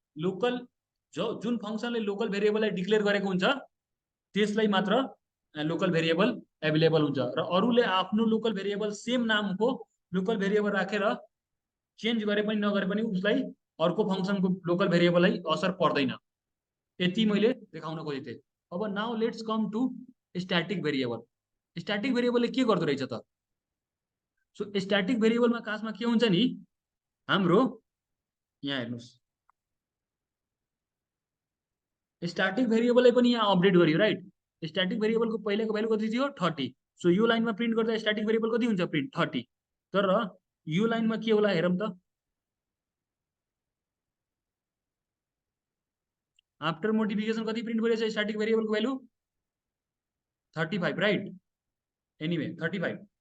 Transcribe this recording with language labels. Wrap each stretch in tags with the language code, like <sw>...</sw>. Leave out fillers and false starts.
<ne>Local जुन फङ्सनले local भेरिएबललाई declare गरेको हुन्छ त्यसलाई मात्र लोकल भेरिएबल एभाइलेबल हुन्छ, र अरूले आफ्नो लोकल भेरिएबल सेम नामको लोकल भेरिएबल राखेर चेन्ज गरे पनि नगरे पनि उसलाई अर्को फङ्सनको लोकल भेरिएबललाई असर पर्दैन। यति मैले देखाउन खोजेको थिएँ।</ne> <en>अब now let's come to static variable.</en> <ne>Static भेरिएबलले के गर्दो रहेछ त? सो स्ट्याटिक भेरिएबलमा खासमा के हुन्छ नि, हाम्रो यहाँ हेर्नुहोस्, स्ट्याटिक भेरिएबललाई पनि यहाँ अपडेट गरियो, राइट? स्ट्याटिक भेरिएबलको पहिलाको भ्यालु कति थियो 30, सो यो लाइनमा प्रिन्ट गर्दा स्ट्याटिक भेरिएबल कति हुन्छ प्रिन्ट 30, तर यो लाइनमा के होला हेरौँ त, आफ्टर मोडिफिकेसन कति प्रिन्ट गरिरहेछ स्ट्याटिक भेरिएबलको भ्यालु 35, राइट? एनिवे 35।</ne>